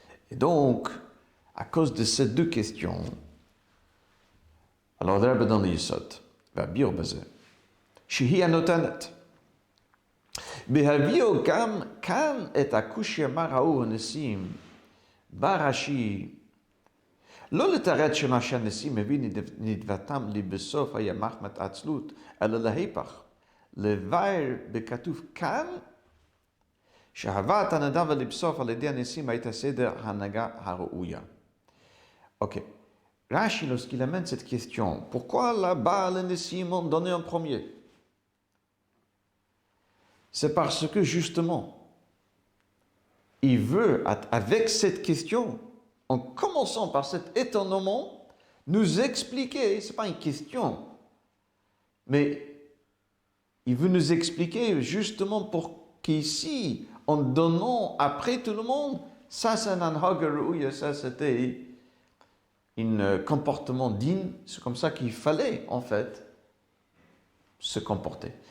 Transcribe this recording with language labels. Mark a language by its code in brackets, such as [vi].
[fr] Et donc, à cause de ces deux questions, alors le Rebbe dans le Yesod va dire [he] בזה, שהיא הנותנת. בהביאו גם כאן את הקושיה מה ראו הנשיאים, בא רש"י, לא לתרץ שמה שהנשיאים מביא נדבתם לי בסוף היה מחמת עצלות, אלא להיפך, לבאר בכתוב כאן, שהבאת הנדב לבסוף על ידי הנשיאים הייתה סדר ההנהגה הראויה. [fr] Ok. Rashi, lorsqu'il amène cette question, pourquoi là-bas les Nessim ont donné un premier? C'est parce que justement, il veut, avec cette question, en commençant par cet étonnement, nous expliquer, ce n'est pas une question, mais il veut nous expliquer justement pour qu'ici, en donnant après tout le monde, ça c'est un anhaga, ça c'était un comportement digne, c'est comme ça qu'il fallait en fait se comporter.